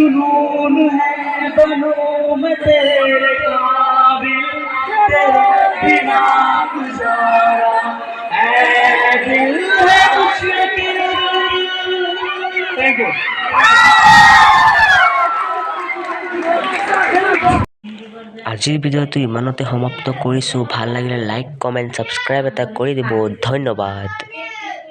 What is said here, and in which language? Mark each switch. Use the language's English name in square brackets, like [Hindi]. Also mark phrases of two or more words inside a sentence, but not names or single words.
[Hindi] कौन है बनूं मैं तेरे काबिल, तेरे बिना गुजारा ऐ दिल है मुश्किल। [English] thank you. [Assamese] আজিৰ ভিডিঅ'টো ইমানতে সমাপ্ত কৰিছোঁ। ভাল লাগিলে লাইক কমেণ্ট ছাবস্ক্ৰাইব এটা কৰি দিব। ধন্যবাদ।